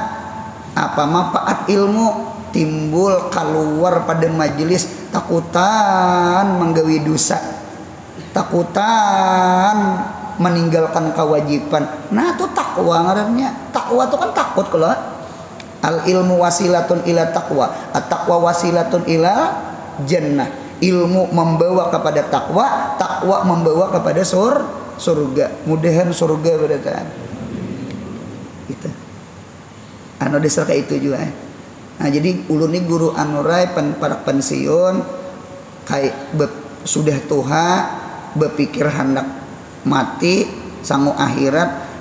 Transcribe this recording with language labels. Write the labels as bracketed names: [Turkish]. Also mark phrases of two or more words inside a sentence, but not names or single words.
[Banjar] Apa manfaat ilmu? Timbul keluar pada majelis takutan menggawi dosa, takutan meninggalkan kewajiban. Nah itu takwa ngarannya. Takwa itu kan takut kalau [Arabic] العلم وسيلة إلى تقوى، التقوى وسيلة إلى جنة. [Banjar] Ilmu membawa kepada takwa, takwa membawa kepada surga. Mudahan surga berdatang. Gitu. Anu dasar kayak itu juga. Nah jadi ulun ini guru anurai para pensiun kayak sudah tuha berpikir hendak mati sangu akhirat.